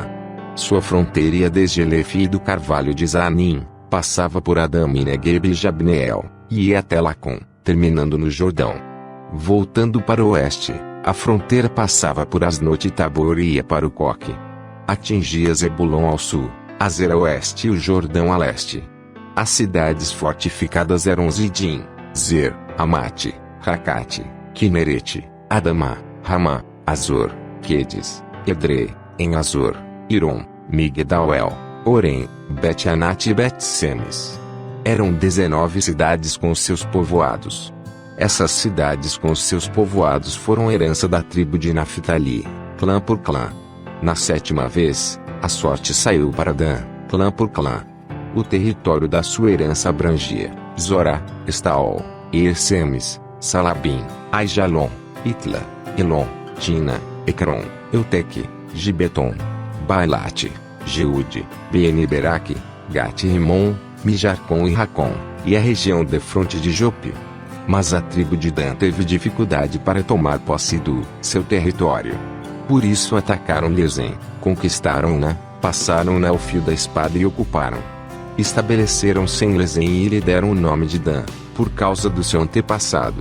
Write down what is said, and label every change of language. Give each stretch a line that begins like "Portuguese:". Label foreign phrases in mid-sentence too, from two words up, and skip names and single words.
Portuguese: Sua fronteira ia desde Elefe e do Carvalho de Zaanim, passava por Adama e Negueb e Jabneel, e ia até Lacom, terminando no Jordão. Voltando para o oeste, a fronteira passava por Asnote e Tabor e ia para o Coque. Atingia Zebulon ao sul, Azer a oeste e o Jordão a leste. As cidades fortificadas eram Zidim, Zer, Amate, Rakate, Kinerete, Adamá, Ramá, Azor, Quedes, Edrei, em Azor, Irom, Migdal-El, Orem, Bet-Anat e Bet-Semes. Eram 19 cidades com os seus povoados. Essas cidades com os seus povoados foram herança da tribo de Naftali, clã por clã. Na sétima vez, a sorte saiu para Dan, clã por clã. O território da sua herança abrangia Zorá, Estaol, Irsemes, Salabim, Aijalon, Itla, Elon, Tina, Ecrom, Euteque, Gibeton, Bailate, Jeude, Beni-Beraque, Gat-Rimon, Mijarcom e Racom, e a região defronte de Jope. Mas a tribo de Dan teve dificuldade para tomar posse do seu território. Por isso atacaram Lezem, conquistaram-na, passaram-na ao fio da espada e ocuparam. Estabeleceram-se em Lezem e lhe deram o nome de Dan, por causa do seu antepassado.